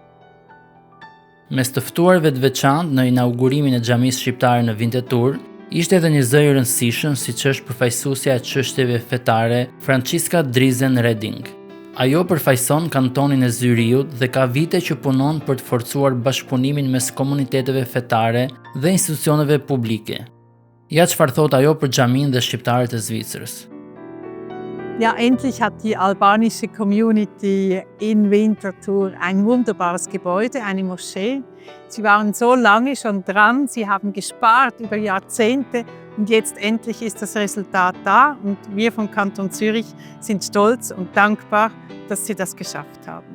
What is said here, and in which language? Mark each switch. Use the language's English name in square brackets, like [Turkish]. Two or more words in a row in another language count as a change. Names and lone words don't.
[Albanian] Mes të ftuarve të veçantë në inaugurimin e xhamisë shqiptare në Winterthur, ishte edhe një zë i rëndësishëm siç është përfaqësuesja e çështjeve fetare Francisca Drizen Reding. Ajo përfaqëson kantonin e Zyriut dhe ka vite që punon për të forcuar bashkëpunimin mes komuniteteve fetare dhe institucioneve publike. Ja çfarë thot ajo për xhamin dhe shqiptarët e Zvicrës. [German] Ja, endlich hat die albanische Community in Winterthur ein wunderbares Gebäude, eine Moschee. Sie waren so lange schon dran, sie haben gespart über Jahrzehnte und jetzt endlich ist das Resultat da und wir vom Kanton Zürich sind stolz und dankbar, dass sie das geschafft haben.